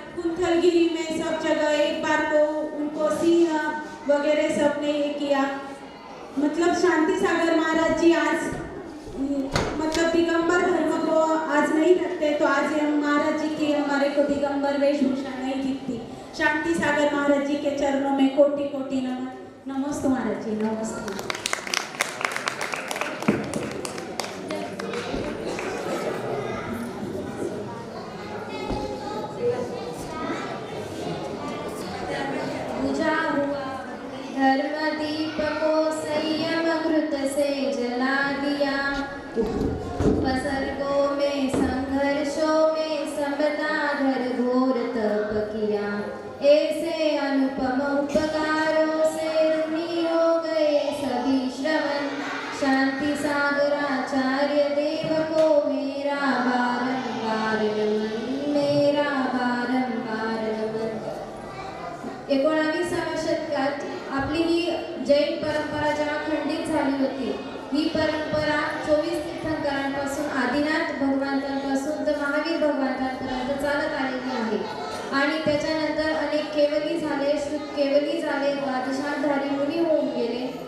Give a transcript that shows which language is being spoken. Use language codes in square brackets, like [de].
[hi] कुंथलगिरी में सब जगह एक बार तो उनको सिंह वगैरह सब ने ये किया. मतलब शांति सागर महाराज जी आज मतलब दिगंबर धर्म को आज नहीं रखते तो आज हम महाराज जी की हमारे को दिगंबर वेशभूषा नहीं दिखती. शांति सागर महाराज जी के चरणों में कोटि कोटि नमन. नमस्ते महाराज जी, नमस्ते. पूजा हुआ धर्म दीप को संयम घृत से जला दिया. उपसर्गों में संघर्षों में समता घर घोर तप किया. ऐसे अनुपम उपकारों से ऋणी हो गए सभी श्रवण. शांति सागराचार्य देव को मेरा बारंबार नमन, मेरा बारंबार नमन. [mr] 19व्या शतकात आपली ही जैन परंपरा जेव्हा खंडित झाली होती, ही परंपरा 24 तीर्थंकरांपासून आदिनाथ भगवंतांपासून तर महावीर भगवंतांपर्यंत चालत आलेली आहे. आणि त्याच्यानंतर अनेक केवली झाले, श्रुत केवली झाले, द्वादशाधारी मुनी होऊन गेले.